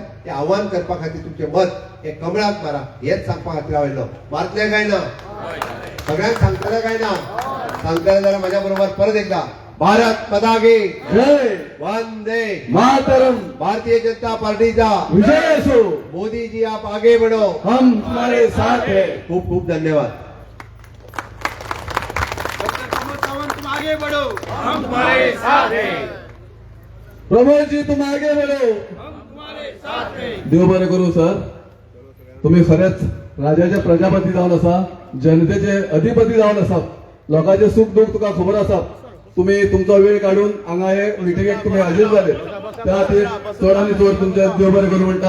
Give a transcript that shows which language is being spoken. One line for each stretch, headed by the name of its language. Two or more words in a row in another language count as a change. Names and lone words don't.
Konkani: ते आव्हान करपा खातीर तुमचे मत हे कमळाक मारा हेच सांगपा खातीर आयलो. मारतले काय ना, सगळ्यांक सांगतले काय ना, सांगतले जाल्यार म्हाज्या बरोबर परत एकदा
Hindi: भारत माता की जय वंदे मातरम.
Marathi: भारतीय जनता पार्टीचा विजय असो.
Hindi: मोदी जी आप आगे बढ़ो, हम तुम्हारे साथ है.
Konkani: खूप खूप धन्यवाद.
Hindi: प्रमोद जी तुम आगे बढ़ो.
Konkani: देव बरें करूं सर. तुम्ही खरेंच राजाचे प्रजापती जावन आसा, जनतेचे अधिपती जावन आसात. लोकांचे सुख दुःख तुका खबर आसा. तुम्ही तुमचो वेळ काढून हांगा हे मिटिंगेक तुम्ही हजर झाले त्या खातीर चड आनी चड तुमचे देव बरें करूं म्हणटा.